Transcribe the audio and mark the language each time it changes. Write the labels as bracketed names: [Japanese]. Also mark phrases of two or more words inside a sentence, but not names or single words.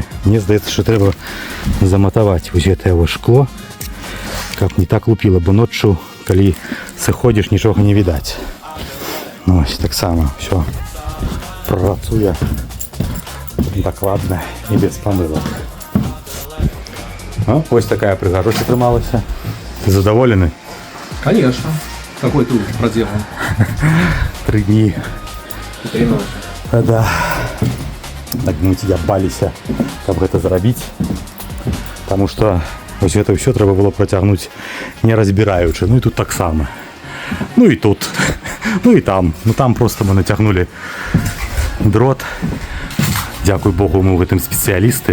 [Belarusian] Мне здаецца, што трэба заматаваць вось гэтае шкло, каб не так лупіла, бо ноччу, калі сыходзіш, нічога не відаць. Ну, ось таксама ўсё працуе дакладна і без памылак. Ось такая прыгажосць атрымалася. Ты задаволены? [Russian] Конечно. Какой труд проделан? [Belarusian] 3 дні. [Russian] 3 ночи. [Belarusian] Да. Так, мы тебя баліся, каб гэта зрабіць. Таму што вось гэта ўсё трэба было працягнуць не разбіраючы. Ну і тут таксама. Ну і тут. Ну і там. Ну там просто мы нацягнулі дрот. Дзякуй Богу, мы ў гэтым спецыялісты.